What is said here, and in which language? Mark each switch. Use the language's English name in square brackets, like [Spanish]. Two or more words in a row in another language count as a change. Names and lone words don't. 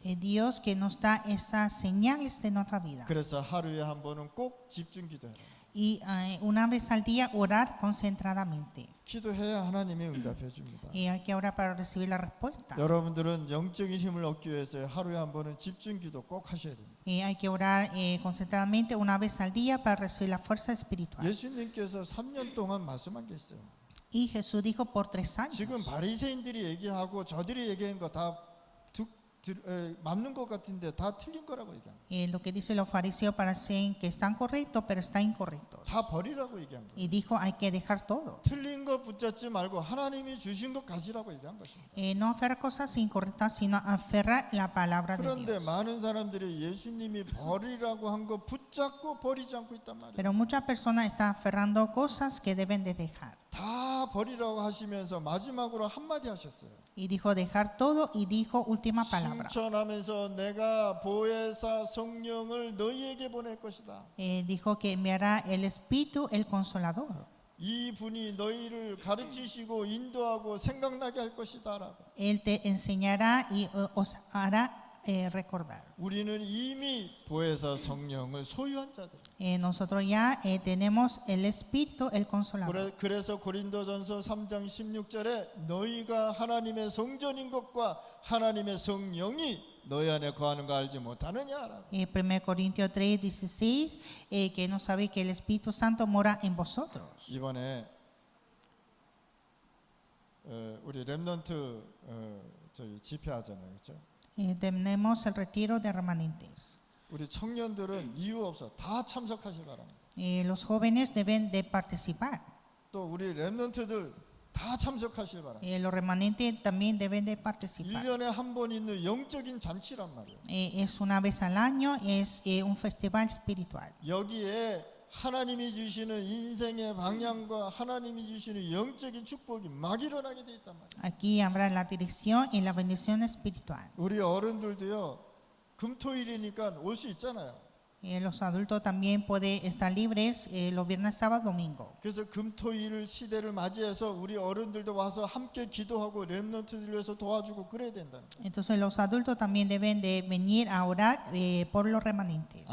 [Spanish] Dios que nos da esas señales de nuestra vida. [Korean] 그래서 하루에 한 번은 꼭 집중 기도해라. [Spanish] Y una vez al día orar concentradamente. [Korean] 기도해야 하나님이 응답해 줍니다. [Spanish] Hay que orar para recibir la respuesta. [Korean] 여러분들은 영적인 힘을 얻기 위해서 하루에 한 번은 집중 기도 꼭 하셔야 됩니다. [Spanish] Hay que orar concentradamente una vez al día para recibir la fuerza espiritual. [Korean] 예수님께서 3년 동안 말씀한 게 있어요. [Spanish] Y Jesús dijo por 3 años. [Korean] 지금 바리새인들이 얘기하고 저들이 얘기한 거 다 맞는 것 같은데 다 틀린 거라고 얘기합니다. [Spanish] Lo que dicen los fariseos parecen que están correctos, pero están incorrectos. [Korean] 다 버리라고 얘기한 거예요. [Spanish] Y dijo hay que dejar todo. [Korean] 틀린 거 붙잡지 말고 하나님이 주신 것 가지라고 얘기한 것입니다. [Spanish] No aferrar cosas incorrectas, sino aferrar la palabra de [Korean] 그런데 [Spanish] Dios. [Korean] 많은 사람들이 예수님이 버리라고 한 거 붙잡고 버리지 않고 있단 말이에요. [Spanish] Pero muchas personas están aferrando cosas que deben de dejar. [Korean] 다 버리라고 하시면서 마지막으로 한마디 하셨어요. [Spanish] Y dijo dejar todo y dijo última palabra. [Korean] 승천하면서 내가 보혜사 성령을 너희에게 보낼 것이다. [Spanish] Dijo que enviará el Espíritu, el Consolador. [Korean] 이 분이 너희를 가르치시고 인도하고 생각나게 할 것이다라고. [Spanish] Él te enseñará y os hará recordar. [Korean] 우리는 이미 보혜사 성령을 소유한 자들. [Spanish] Nosotros ya tenemos el Espíritu, el Consolador. [Korean] 그래서 고린도전서 3장 16절에 너희가 하나님의 성전인 것과 하나님의 성령이 너희 안에 거하는 거 알지 못하느냐라고. [Spanish] 1 Corintios 3:16, que no sabe que el Espíritu Santo mora en vosotros. [Korean] 이번에 우리 렘넌트 저희 집회하잖아요, 그렇죠? [Spanish] Tenemos el retiro de remanentes. [Korean] 우리 청년들은 이유 없어 다 참석하시기 바랍니다. [Spanish] Los jóvenes deben de participar. [Korean] 또 우리 렘넌트들 다 참석하시기 바랍니다. [Spanish] Los remanentes también deben de participar. [Korean] 1년에 한 번 있는 영적인 잔치란 말이에요. [Spanish] Es una vez al año, es un festival espiritual. [Korean] 여기에 하나님이 주시는 인생의 방향과 하나님이 주시는 영적인 축복이 막 일어나게 돼 있단 말이에요. [Spanish] Aquí habrá la dirección y la bendición espiritual. [Korean] 우리 어른들도요. 금토일이니까 올 수 있잖아요. [Spanish] Los adultos también pueden estar libres los viernes, sábado, domingo. [Korean] 그래서 금토일 시대를 맞이해서 우리 어른들도 와서 함께 기도하고 렘넌트들 위해서 도와주고 그래야 된다는 거예요. [Spanish] Entonces los adultos también deben de venir a orar por los remanentes.